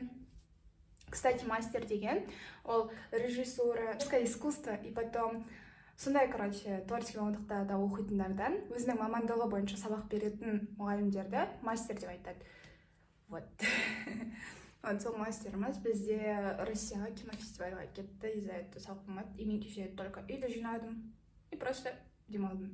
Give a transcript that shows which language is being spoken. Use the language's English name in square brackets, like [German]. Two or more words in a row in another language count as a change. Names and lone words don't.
[Kazakh] Кстати, мастер деген ол режиссура, [Russian] искусство и потом [Kazakh] сондай, короче, творческий мамандықта оқитындардан өзінің мамандығы бойынша сабақ беретін мұғалімдерді мастер деп айтады. Вот. Вот сол мастеріміз бізде Россияға кинофестивальға кетті, [Russian] из-за этого [Kazakh] сабақ болмады. И мен кеше только үйді жинадым [Russian] и просто [Kazakh] демалдым.